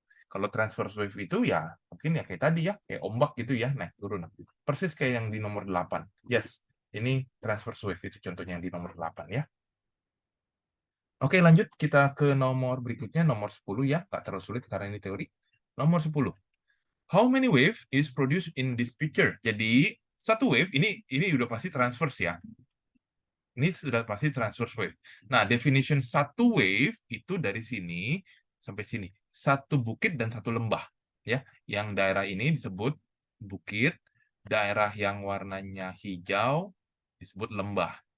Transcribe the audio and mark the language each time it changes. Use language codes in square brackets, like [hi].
[id] Kalau transverse wave itu ya mungkin ya kayak tadi ya, kayak ombak gitu ya, naik turun. Persis kayak yang di nomor 8. Yes, ini transverse wave itu contohnya yang di nomor 8 ya. Oke, lanjut kita ke nomor berikutnya, nomor 10 ya. Nggak terlalu sulit karena ini teori. Nomor 10. [en] How many wave is produced in this picture? [id] Jadi, satu wave, ini udah pasti transverse ya. Ini sudah pasti transverse wave. Nah, definition satu wave itu dari sini sampai sini. Satu bukit dan satu lembah. Ya, yang daerah ini disebut bukit, daerah yang warnanya hijau disebut lembah.